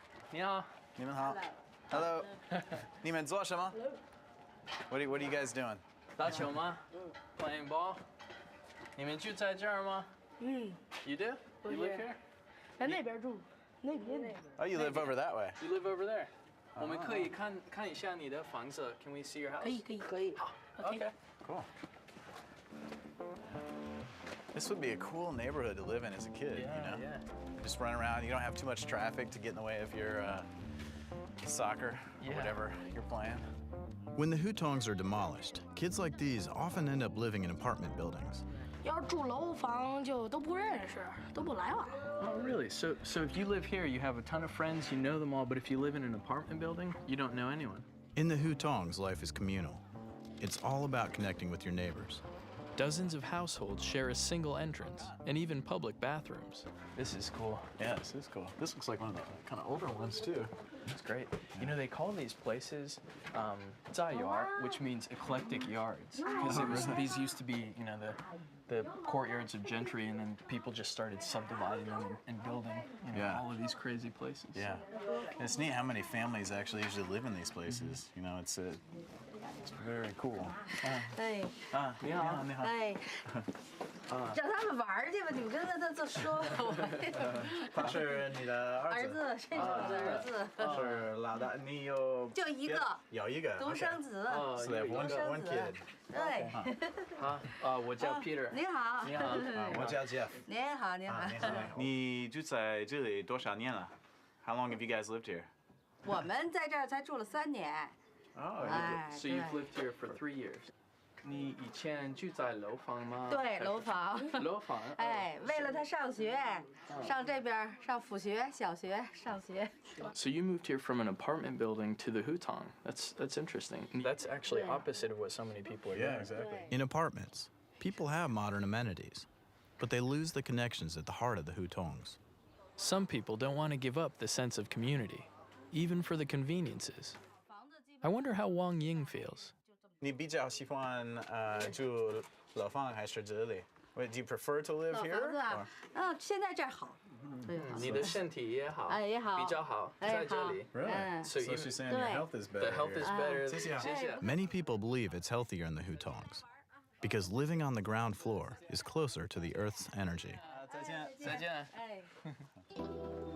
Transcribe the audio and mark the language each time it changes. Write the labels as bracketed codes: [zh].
[zh] 你好。你们好。 [en] Hello. [zh] 你们做什么？ [en] What are you guys doing? [zh] 打球吗？ [en] Playing ball? [zh] 你们住在这儿吗？ [en] You do? You live here? [zh] 在那边住，那边。 [en] Oh, you live over that way. You live over there. [zh] 我们可以看一下你的房子。 [en] Can we see your house? [zh] 可以。 [en] Okay. Cool. This would be a cool neighborhood to live in as a kid, you know? Yeah. Just run around. You don't have too much traffic to get in the way of your soccer or whatever you're playing. When the hutongs are demolished, kids like these often end up living in apartment buildings. [zh] 要是住楼房就都不认识，都不来往。 [en] Oh, really? So if you live here, you have a ton of friends, you know them all, but if you live in an apartment building, you don't know anyone. In the hutongs, life is communal. It's all about connecting with your neighbors. Dozens of households share a single entrance and even public bathrooms. This is cool. Yeah, this is cool. This looks like one of the kind of older ones, too. It's great. You know, they call these places 在园, which means eclectic yards. Because these used to be, the courtyards of gentry, and then people just started subdividing them and building, all of these crazy places. Yeah. And it's neat how many families actually usually live in these places. You know, it's very cool. 哎， [zh] 你好，你好。哎，叫他们玩去吧，你们跟他说。他是你的儿子，这是我的儿子。是老大，你有就一个有一个独生子。 [en] So they have one kid. [zh] 对。我叫 Peter. 你好。你好。我叫 Jeff. 你好，你好。你住在这里多少年了？ [en] How long have you guys lived here? [zh] 我们在这儿才住了3年。 [en] Oh, So you've lived here for 3 years. [zh] 你以前住在楼房吗？对，楼房。楼房。哎，为了他上学，上这边上辅学、小学上学。 [en] So you moved here from an apartment building to the hutong. That's interesting. That's actually opposite of what so many people are doing. Yeah, exactly. In apartments, people have modern amenities, but they lose the connections at the heart of the hutongs. Some people don't want to give up the sense of community, even for the conveniences. I wonder how Wang Ying feels. [zh] 你比较喜欢住楼房还是这里？ [en] Do you prefer to live [zh] 老 [en] here? [zh] 房子啊，现在这儿好，对好。你的身体也好，哎也好，比较好，在这里。 [en] Really? So So she's saying your health is better. The health is better. [zh] 谢谢。谢谢。 [en] Many people believe it's healthier in the hutongs because living on the ground floor is closer to the Earth's energy. [zh] 再见。再见。哎。